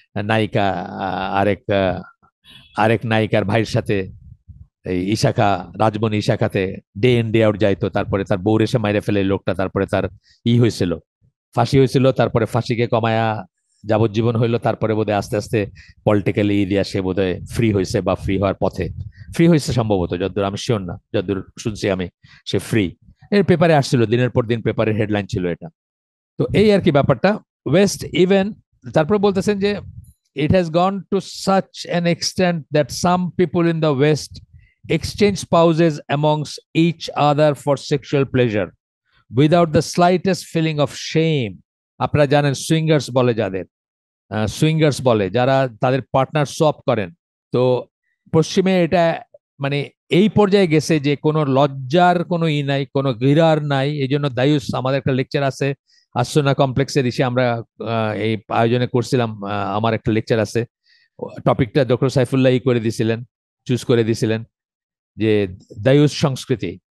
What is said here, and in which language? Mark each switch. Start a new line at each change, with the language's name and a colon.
Bangla: নায়িকা আরেক আরেক নায়িকার ভাইয়ের সাথে এই ইশাখা, Rajmani ইশাখাতে day in day out যাইতো, তারপরে তার বউ এসে মাইরে ফেলে এই লোকটা, তারপরে তার হয়েছিল, ফাঁসি হয়েছিল, তারপরে ফাঁসিকে কমায়া যাবজ্জীবন হইলো, তারপরে বোধহয় আস্তে আস্তে পলিটিক্যালি দিয়া সে বোধহয় ফ্রি হয়েছে বা ফ্রি হওয়ার পথে, ফ্রি হয়েছে সম্ভবত, যতদূর আমি শিওর না, যতদূর শুনছি আমি সে ফ্রি। এর পেপারে আসছিল, দিনের পর দিন পেপারের হেডলাইন ছিল এটা। তো এই আর কি ব্যাপারটা। ওয়েস্ট ইভেন তারপরে বলতেছেন যে
English: it has gone to such an extent that some people in the West exchange spouses amongst each other for sexual pleasure without the slightest feeling of shame.
Bangla: আপনারা জানেন সুইঙ্গার্স বলে যাদের, সুইঙ্গার্স বলে যারা তাদের পার্টনার সোয়াপ করেন। তো পশ্চিমে এটা মানে এই পর্যায়ে গেছে যে কোনো লজ্জার কোনো নাই, কোনো গিরার নাই। এই জন্য দায়ুস, আমাদের একটা লেকচার আছে আসনা কমপ্লেক্সের ইসে, আমরা এই আয়োজনে করছিলাম, আমার একটা লেকচার আছে, টপিকটা ডক্টর সাইফুল্লাহ করে দিছিলেন, চুজ করে দিছিলেন যে দায়ুস সংস্কৃতি।